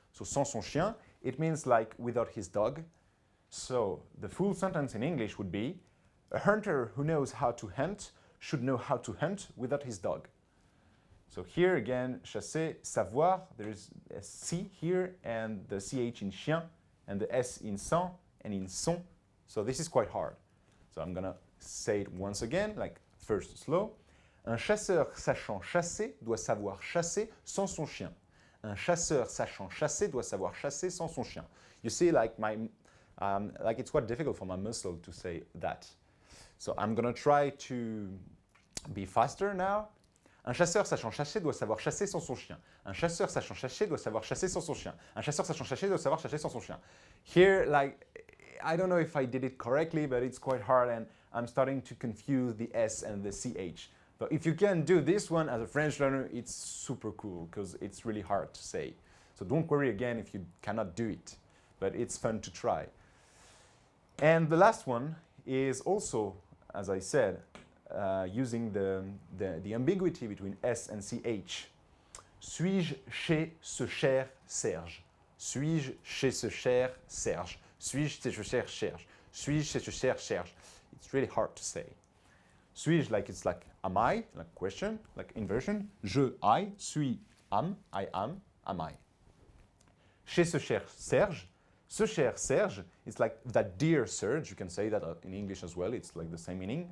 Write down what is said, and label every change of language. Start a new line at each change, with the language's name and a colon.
English: So
French: sans son chien,
English: it means like without his dog. So the full sentence in English would be, a hunter who knows how to hunt should know how to hunt without his dog. So here again, chasser, savoir, there is a C here, and the CH in chien, and the S in sans, and in son. So this is quite hard. So I'm gonna say it once again, like first slow.
French: Un chasseur sachant chasser doit savoir chasser sans son chien. Un chasseur sachant chasser doit savoir chasser sans son chien.
English: You see, like Like it's quite difficult for my muscle to say that. So I'm gonna try to be faster now.
French: Un chasseur sachant chasser doit savoir chasser sans son chien. Un chasseur sachant chasser doit savoir chasser sans son chien. Un chasseur sachant chasser doit savoir chasser sans son chien.
English: Here, like, I don't know if I did it correctly, but it's quite hard and I'm starting to confuse the S and the CH. But if you can do this one as a French learner, it's super cool because it's really hard to say. So don't worry again if you cannot do it, but it's fun to try. And the last one is also, as I said, using the ambiguity between S and CH.
French: Suis-je chez ce cher Serge? Suis-je chez ce cher Serge? Suis-je chez ce cher Serge? Suis-je chez ce cher Serge?
English: It's really hard to say. Suis-je, like it's like am I, like question, like inversion. Je, I, suis, am, I am I.
French: Chez ce cher Serge, ce cher Serge,
English: it's like that dear Serge, you can say that in English as well, it's like the same meaning.